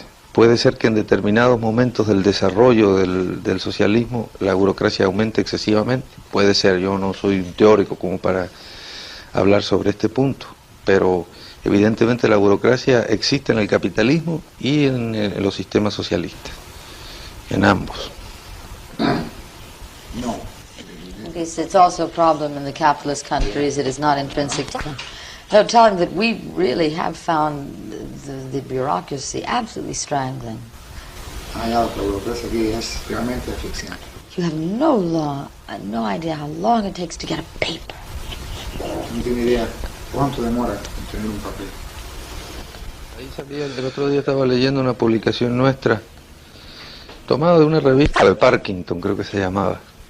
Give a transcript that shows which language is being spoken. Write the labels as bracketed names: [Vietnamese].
[Spanish] Puede ser que en determinados momentos del desarrollo del socialismo la burocracia aumente excesivamente, puede ser, yo no soy un teórico como para hablar sobre este punto, pero evidentemente la burocracia existe en el capitalismo y en los sistemas socialistas, en ambos. No. [English] Okay, so it's also a problem in the capitalist countries. It is not intrinsic to them. No, tell him that we really have found the bureaucracy absolutely strangling. [Spanish] La burocracia aquí es realmente asfixiante. [English] You have no idea how long it takes to get a paper. [Spanish] No tiene idea cuánto demora en tener un papel. Ahí salía, el otro día estaba leyendo una publicación nuestra, tomada de una revista de Parkinson, creo que se llamaba.